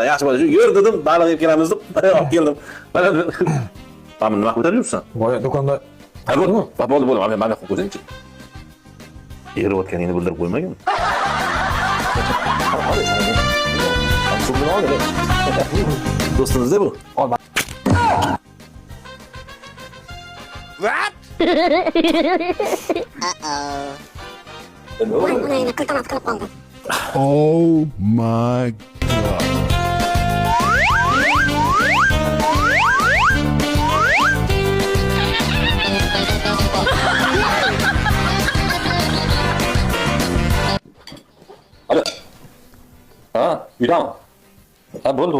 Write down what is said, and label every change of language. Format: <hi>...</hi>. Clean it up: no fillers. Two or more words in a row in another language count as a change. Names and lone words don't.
<uz>Shu yur dedim, baliq yeb kelamiz deb olib keldim. Mana nima qilib yuribsan? Boya do'konda Bo'ldi, mana qo'yib qo'yingchi. Eriyotganingni bildirib qo'ymagin. Do'stimizda bu.</uz> <en>Oh my god.</en> <uz>Alo. Ha, uydami? Ha, bo'ldi.</uz>